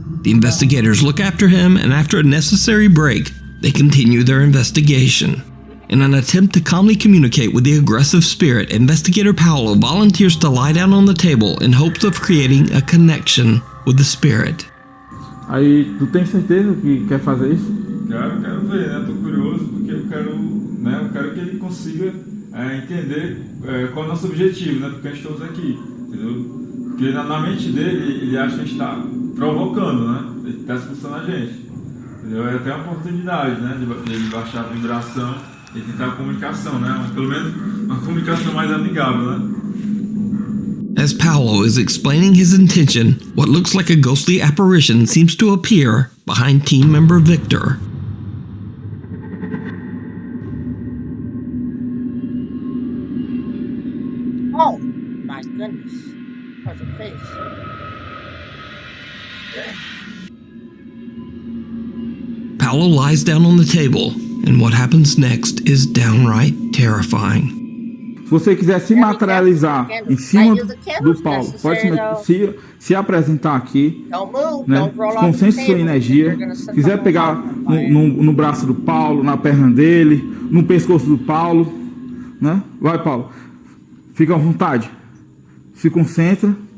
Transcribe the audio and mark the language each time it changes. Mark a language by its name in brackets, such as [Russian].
[English] The investigators look after him, and after a necessary break, they continue their investigation. In an attempt to calmly communicate with the aggressive spirit, investigator Paolo volunteers to lie down on the table in hopes of creating a connection with the spirit. [Portuguese] Aí, tu tem certeza que quer fazer isso? Quero ver, né? Tô curioso porque eu quero que ele consiga entender qual é o nosso objetivo, né? Porque a gente estamos aqui, entendeu? Porque na mente dele, ele acha que a gente está provocando, né? Ele está expulsando a gente, entendeu? É até uma oportunidade, né? De ele baixar a vibração e tentar a comunicação, né? Pelo menos uma comunicação mais amigável, né? [English] As Paolo is explaining his intention, what looks like a ghostly apparition seems to appear behind team member Victor. Oh, my goodness. What's her face? Paolo lies down on the table, and what happens next is downright terrifying. [Portuguese] Se você quiser se materializar em cima do Paulo, pode se apresentar aqui, né? Concentre sua energia. Se quiser pegar no braço do Paulo, na perna dele, no pescoço do Paulo, né? Vai, Paulo. Fica à vontade. Se concentra.